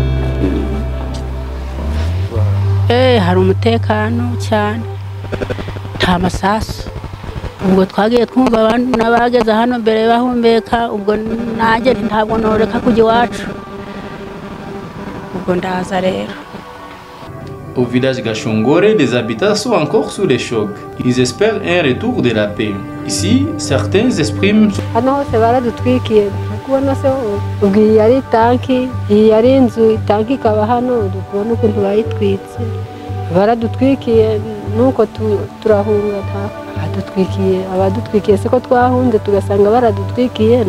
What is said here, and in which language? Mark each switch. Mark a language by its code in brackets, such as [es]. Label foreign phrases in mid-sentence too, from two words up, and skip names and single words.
[rw] hari umutekano cyane, nta masasu. Ubwo twagiye twumva n'abageze hano mbere bahumeka, ubwo nanjye ntabwo noreka kujya iwacu, ubwo ndaza rero. [fr] Au village Gashongore, les habitants sont encore sous les chocs. Ils espèrent un retour de la paix. Ici, certains expriment... [rw] Hano hose baradutwikiye, kubona se ubwo iyi yari itanki, iyi yari inzu, itanki ikaba hano, dukubona ukuntu bayitwitse. Baradutwikiye nuko turahunga abadutwikiye siko twahunze tugasanga baradutwikiye.